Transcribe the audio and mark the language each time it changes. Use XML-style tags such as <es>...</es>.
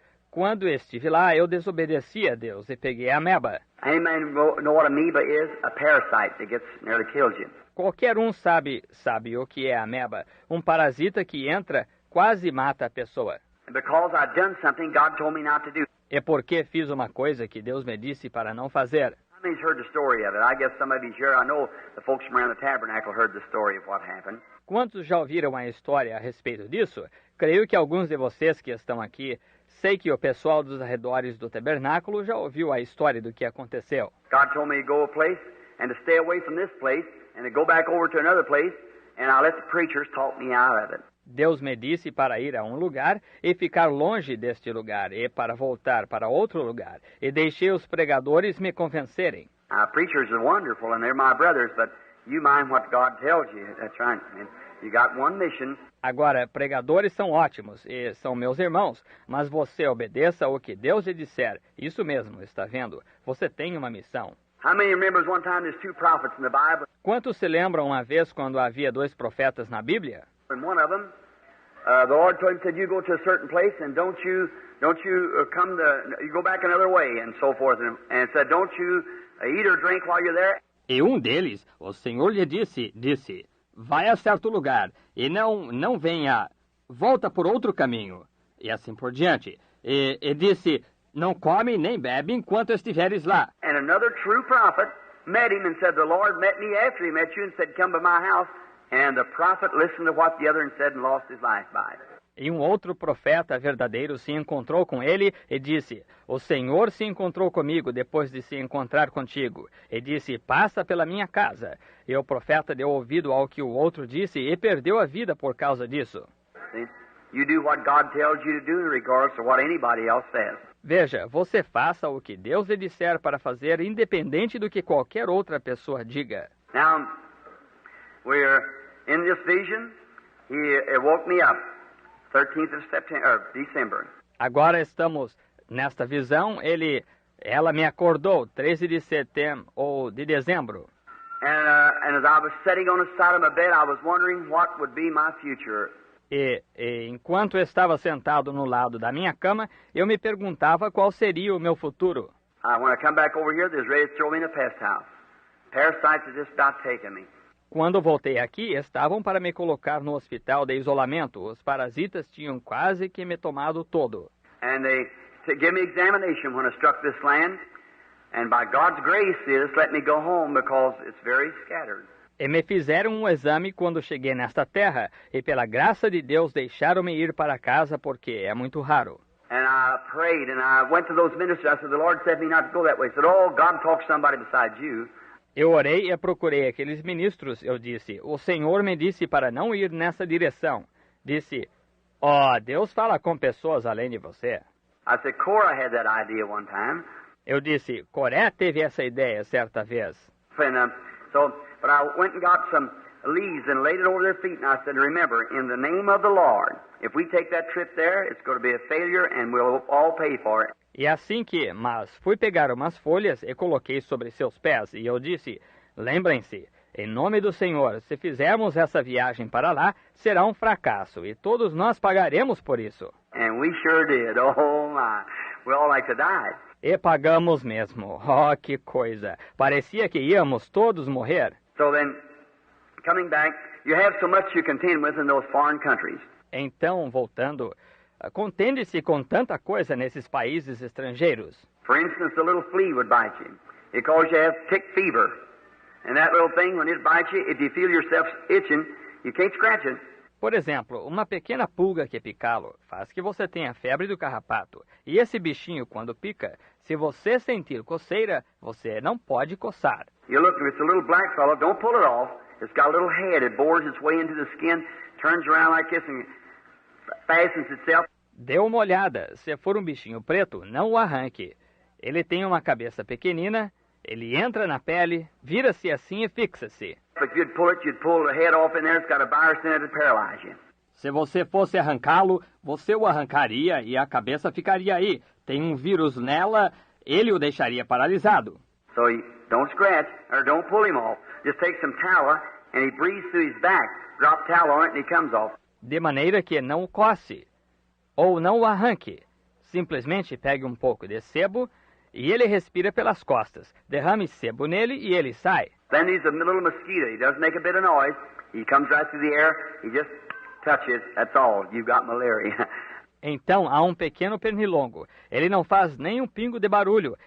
<pt>Quando estive lá, eu desobedeci a Deus e peguei a ameba.</pt> <en>Anybody know what amoeba is? A parasite that nearly kills you.</en> <pt>Qualquer um sabe o que é a ameba. Um parasita que entra, quase mata a pessoa.</pt> <en>Because I'd done something God told me not to do.</en> <pt>É porque fiz uma coisa que Deus me disse para não fazer.</pt> <en>How many's heard the story of it? I guess some of you's here. I know the folks from around the tabernacle heard the story of what happened.</en> <pt>Quantos já ouviram a história a respeito disso? Creio que alguns de vocês que estão aqui, sei que o pessoal dos arredores do tabernáculo já ouviu a história do que aconteceu.</pt> <en>God told me to go a place and to stay away from this place and to go back over to another place, and I let the preachers talk me out of it.</en> <pt>Deus me disse para ir a um lugar e ficar longe deste lugar, e para voltar para outro lugar, e deixei os pregadores me convencerem.</pt> <en>Preachers are wonderful and they're my brothers, but you mind what God tells you. That's right. You got one mission.</en> <pt>Agora, pregadores são ótimos e são meus irmãos, mas você obedeça o que Deus lhe disser. Isso mesmo, está vendo? Você tem uma missão.</pt> <en>How many remembers one time there's two prophets in the Bible?</en> <pt>Quantos se lembram uma vez quando havia 2 profetas na Bíblia?</pt> <en>And one of them, the Lord told him, said, you go to a certain place and don't you you go back another way and so forth. And said, don't you eat or drink while you're there.</en> <pt>E um deles, o Senhor lhe disse, vai a certo lugar e não venha, volta por outro caminho. E assim por diante. E disse, não come nem bebe enquanto estiveres lá.</pt> <en>And another true prophet met him and said, the Lord met me after he met you and said, come to my house. And the prophet listened to what the other said and lost his life by it.</en> <pt>E um outro profeta verdadeiro se encontrou com ele e disse, o Senhor se encontrou comigo depois de se encontrar contigo. E disse, passa pela minha casa. E o profeta deu ouvido ao que o outro disse e perdeu a vida por causa disso.</pt> <en>See? You do what God tells you to do in regards to what anybody else says.</en> <pt>Veja, você faça o que Deus lhe disser para fazer, independente do que qualquer outra pessoa diga.</pt> <en>Now, we're in this vision. He woke me up, 13th of December.</en> <pt>Agora estamos nesta visão. Ela me acordou 13 de setembro ou de dezembro.</pt> <en>And as I was sitting on the side of my bed, I was wondering what would be my future.</en> <pt>E enquanto estava sentado no lado da minha cama, eu me perguntava qual seria o meu futuro.</pt> <en>When I come back over here, they're ready to throw me in a pest house. Parasites have just about taken me.</en> <pt>Quando voltei aqui, estavam para me colocar no hospital de isolamento. Os parasitas tinham quase que me tomado todo.</pt> <en>And they gave me examination when I struck this land. And by God's grace, they just let me go home because it's very scattered.</en> <pt>E me fizeram um exame quando cheguei nesta terra. E pela graça de Deus, deixaram-me ir para casa porque é muito raro.</pt> <en>And I prayed and I went to those ministers. I said, the Lord said me not to go that way. He said, oh, God talks to somebody besides you.</en> <pt>Eu orei e procurei aqueles ministros. Eu disse, o Senhor me disse para não ir nessa direção. Disse, Deus fala com pessoas além de você.</pt> <en>I said, Korah had that idea one time.</en> <pt>Eu disse, Coré teve essa ideia certa vez.</pt> <en>And, but I went and got some leaves and laid it over their feet. And I said, remember, in the name of the Lord, if we take that trip there, it's going to be a failure and we'll all pay for it.</en> <pt>E assim mas fui pegar umas folhas e coloquei sobre seus pés, e eu disse, lembrem-se, em nome do Senhor, se fizermos essa viagem para lá, será um fracasso, e todos nós pagaremos por isso.</pt> <en>And we sure did. Oh my, we all like to die.</en> <pt>E pagamos mesmo. Oh, que coisa! Parecia que íamos todos morrer.</pt> <en>So then, coming back, you have so much you contend with in those foreign countries.</en> <pt>Então, voltando, contende-se com tanta coisa nesses países estrangeiros.</pt> <en>For instance, a little flea would bite you because you have tick fever. And that little thing, when it bites you, if you feel yourself itching, you can't scratch it.</en> <pt>Por exemplo, uma pequena pulga que picá-lo faz que você tenha febre do carrapato. E esse bichinho, quando pica, se você sentir coceira, você não pode coçar.</pt> <en>You look, if it's a little black fellow, don't pull it off. It's got a little head. It bores its way into the skin, turns around like this and fastens itself.</en> <pt>Dê uma olhada. Se for um bichinho preto, não o arranque. Ele tem uma cabeça pequenina, ele entra na pele, vira-se assim e fixa-se.</pt> <en>If you'd pull it, you'd pull the head off in there. It's got a virus in it to paralyze you.</en> <pt>Se você fosse arrancá-lo, você o arrancaria e a cabeça ficaria aí. Tem um vírus nela, ele o deixaria paralisado.</pt> <en>So you don't scratch or don't pull him off. Just take some tallow and he breathes through his back. Drop tallow on it and he comes off.</en> <pt>De maneira que não o coce ou não o arranque. Simplesmente pegue um pouco de sebo e ele respira pelas costas. Derrame sebo nele e ele sai.</pt> <en>Then he's a little mosquito. He doesn't make a bit of noise. He comes right through the air. He just touches. That's all. You've got malaria.</en> <pt>Então há um pequeno pernilongo. Ele não faz nem um pingo de barulho.</pt>